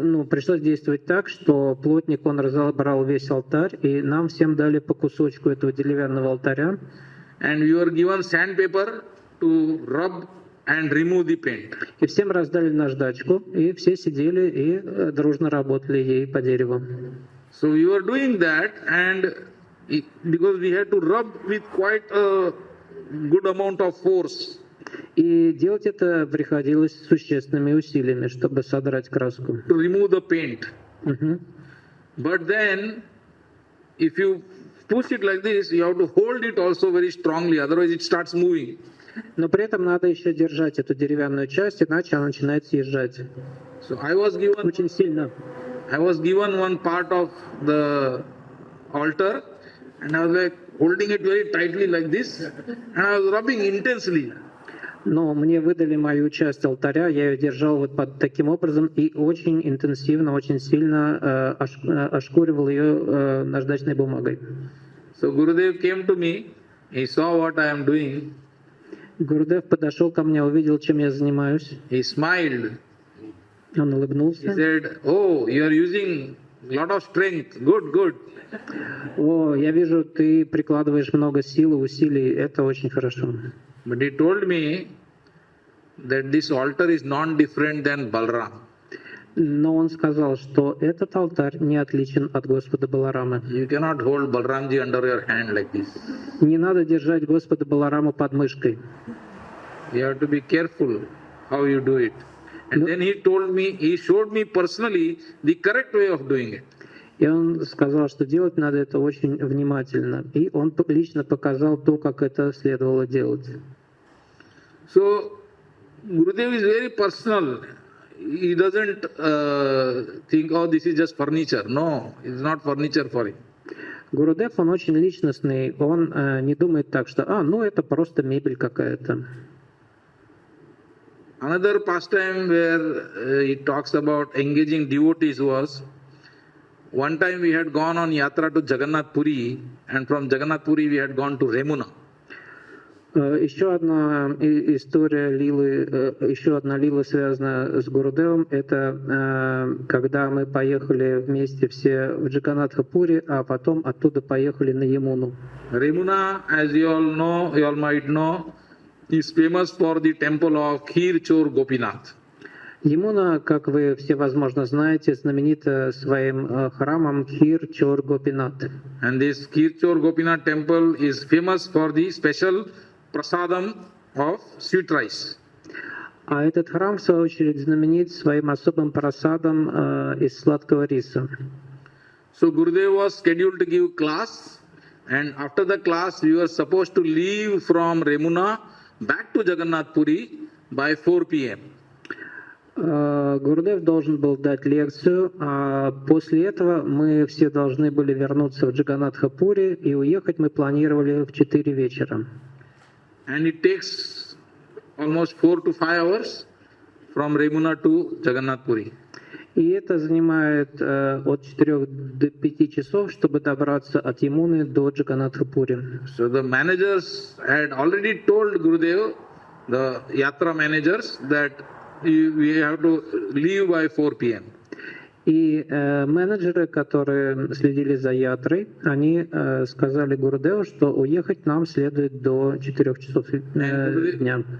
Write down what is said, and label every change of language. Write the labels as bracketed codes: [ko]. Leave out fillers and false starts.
[ru] Пришлось действовать так, что плотник, он разобрал весь алтарь, и нам всем дали по кусочку этого деревянного алтаря. [en] And we were given sandpaper to rub and remove the paint. [ru] И всем раздали наждачку, и все сидели и дружно работали ей по дереву. [en] So we were doing that, and because we had to rub with quite a good amount of force. [ru] И делать это приходилось с существенными усилиями, чтобы содрать краску. [en] To remove the paint. But then, if you push it like this, you have to hold it also very strongly, otherwise it starts moving. [ru] Но при этом надо еще держать эту деревянную часть, иначе она начинает съезжать. [en] So I was given [ru] очень сильно. [en] I was given one part of the altar, and I was like holding it very tightly like this, and I was rubbing intensely. [ru] Но мне выдали мою часть алтаря, я ее держал вот таким образом и очень интенсивно, очень сильно ошкуривал ее наждачной бумагой. [en] So Gurudev came to me, he saw what I am doing. [ru] Гурудев подошел ко мне, увидел, чем я занимаюсь. [en] He smiled. [ru] Он улыбнулся. [en] He said, "Oh, you are using a lot of strength. Good, good." [ru] О, я вижу, ты прикладываешь много сил и усилий, это очень хорошо. [en] But he told me that this altar is non-different than Balram. [ru] Но он сказал, что этот алтарь не отличен от Господа Баларамы. [en] You cannot hold Balramji under your hand like this. [ru] Не надо держать Господа Балараму под мышкой. [en] You have to be careful how you do it. And then he showed me personally the correct way of doing it. [ru] И он сказал, что делать надо это очень внимательно. И он лично показал то, как это следовало делать. [en] So, Gurudev is very personal. He doesn't think, oh, this is just furniture. No, it's not furniture for him. [ru] Гурудев, он очень личностный. Он не думает так, что, ну это просто мебель какая-то. [en] Another pastime where he talks about engaging devotees was, one time we had gone on yatra to Jagannath Puri, and from Jagannath Puri we had gone to Remuna. [ru] Еще одна история лилы, еще одна лила, связанная с Гурудевом, это когда мы поехали вместе все в Джаганнатха-Пури, а потом оттуда поехали на Ямуну. [en] Remuna, as you all might know, is famous for the temple of Khir Chor Gopinath. [ru] Ямуна, как вы все, возможно, знаете, знаменита своим храмом Khir Chor Gopinath. [en] And this Khir Chor Gopinath temple is famous for the special prasadam of sweet rice. [ru] А этот храм, в свою очередь, знаменит своим особым прасадом из сладкого риса. [en] So Gurudev was scheduled to give class, and after the class we were supposed to leave from Remuna back to Jagannath Puri by 4 p.m. [ru] Гурудев должен был дать лекцию, а после этого мы все должны были вернуться в Джаганнатха-Пури, и уехать мы планировали в 4 вечера. [en] And it takes almost 4 to 5 hours from Remuna to Jagannath Puri. [ru] И это занимает от 4 до 5 часов, чтобы добраться от Ямуны до Джаганнатха-Пури. [en] So the managers had already told Gurudev, the yatra managers, that we have to leave by 4 p.m. [ru] И менеджеры, которые следили за ятрой, они сказали Гурудеву, что уехать нам следует до 4 часов дня.